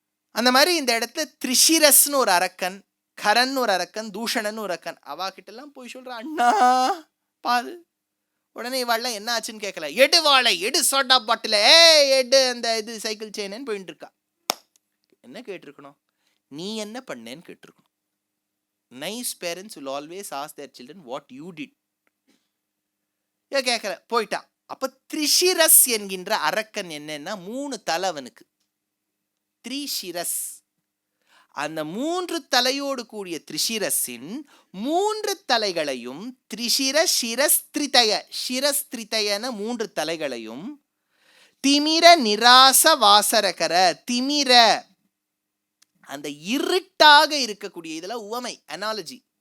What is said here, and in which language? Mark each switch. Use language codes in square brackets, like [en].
[ta] அந்த மாதிரி இந்த இடத்துல திரிஷிரஸ்னு ஒரு அரக்கன், கரன் ஒரு அரக்கன், தூஷணன் ஒரு அரக்கன். அவாகிட்டெல்லாம் போய் சொல்ற, அண்ணா பாரு. உடனே இவாள்லாம் என்ன ஆச்சுன்னு கேட்கல. எடு வாழை, எடு சோடா பாட்டில், எடு அந்த இது சைக்கிள் செயின்னு போயிட்டு இருக்கா. என்ன கேட்டிருக்கணும்? நீ என்ன பண்ணேன்னு கேட்டிருக்கணும். [en] Nice parents will always ask their children what you did. [ta] கேட்கல, போயிட்டான். அப்ப திரிஷிரஸ் என்கின்ற அரக்கன் என்னன்னா 3 தலை அவனுக்கு. திரிஷிரஸ், அந்த 3 தலையோடு கூடிய திரிஷிரஸின் 3 தலைகளையும் திரிஷிர சிரஸ்திரிதய, சிரஸ்திரிதயன 3 தலைகளையும் [sa] திமிர நிராச வாசரகர, [ta] திமிர அந்த இருட்டாக இருக்கக்கூடிய, இதெல்லாம் உவமை, அனாலஜி.